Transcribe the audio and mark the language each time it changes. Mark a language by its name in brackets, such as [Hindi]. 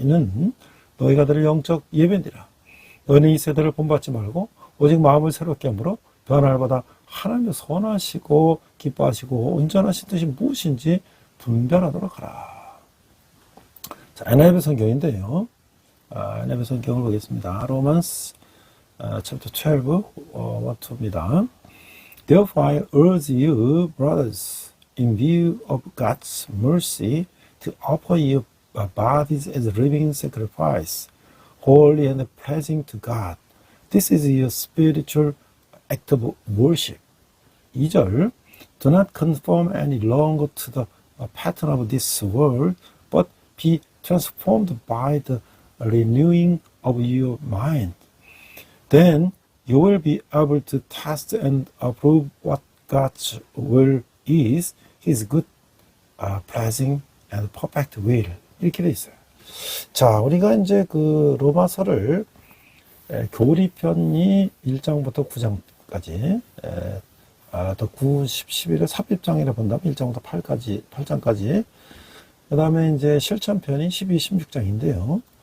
[Korean] 이는 너희가 드릴 영적 예배니라. 너희는 이 세대를 본받지 말고 오직 마음을 새롭게 함으로 변화를 받아 하나님의 선하시고 기뻐하시고 온전하신 뜻이 무엇인지 분별하도록 하라. 자, NIV 성경인데요. NIV 성경을 보겠습니다. [English] Romans chapter 12, 1-2입니다. Therefore I urge you, brothers, in view of God's mercy, to offer your bodies as a living sacrifice, holy and pleasing to God. This is your spiritual act of worship. 2절, do not conform any longer to the pattern of this world, but be transformed by the renewing of your mind. Then you will be able to test and approve what God's will is, His good, pleasing, and perfect will. [Korean] 이렇게 돼 있어요. 자, 우리가 이제 그 로마서를 교리편이 1장부터 9장까지, 또 9, 10, 11을 삽입장이라 본다면 1장부터 8장까지, 그 다음에 이제 실천편이 12, 16장인데요.